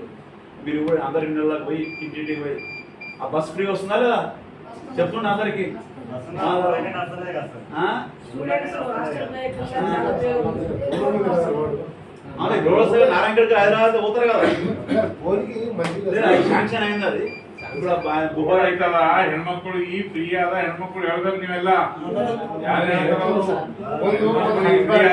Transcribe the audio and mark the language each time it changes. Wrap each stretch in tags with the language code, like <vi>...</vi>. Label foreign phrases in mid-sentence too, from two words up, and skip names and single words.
<te>మీరు కూడా అందరి ఇళ్ళకి పోయి ఇంటింటికి పోయి ఆ బస్ ఫ్రీ వస్తుందా లేదా చెప్తుండే అందరికి. నారాయణగఢ్ హైదరాబాద్ పోతారు కదా, శాంక్షన్ అయింది అది. ఇప్పుడు</te> <kn>ದುಬಾರಿ ಆಯ್ತಲ್ಲ ಹೆಣ್ಮಕ್ಳು ಈ ಫ್ರೀ ಆದ ಹೆಣ್ಮಕ್ಳು ಹೇಳ್ಬೇಕು ನೀವೆಲ್ಲ</kn>